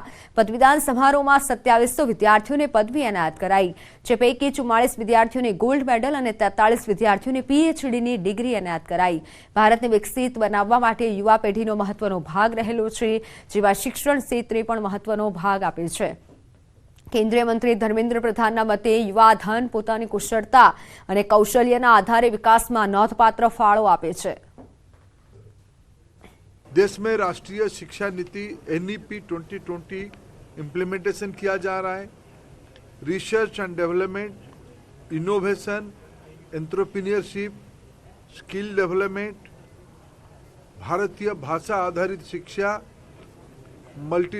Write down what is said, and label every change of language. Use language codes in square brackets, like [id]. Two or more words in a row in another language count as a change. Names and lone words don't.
[gu] પદવીદાન સમારોહમાં 2700 વિદ્યાર્થીઓને પદવી એનાયત કરાઈ, જે પૈકી 44 વિદ્યાર્થીઓને ગોલ્ડ મેડલ અને 43 વિદ્યાર્થીઓને પીએચડીની ડિગ્રી એનાયત કરાઈ। ભારતને વિકસિત બનાવવા માટે યુવા પેઢીનો મહત્વનો ભાગ રહેલો છે, જેવા શિક્ષણ ક્ષેત્રે પણ મહત્વનો ભાગ આપે છે। કેન્દ્રીય મંત્રી ધર્મેન્દ્ર પ્રધાનના મતે યુવા ધન પોતાની કુશળતા અને કૌશલ્યના આધારે વિકાસમાં નોંધપાત્ર ફાળો આપે છે। [hi] देश में राष्ट्रीय शिक्षा नीति NEP 2020 इम्प्लीमेंटेशन किया जा रहा है। [en] Research and development, innovation, entrepreneurship, skill development, [hi] भारतीय भाषा आधारित शिक्षा, [en] मल्टी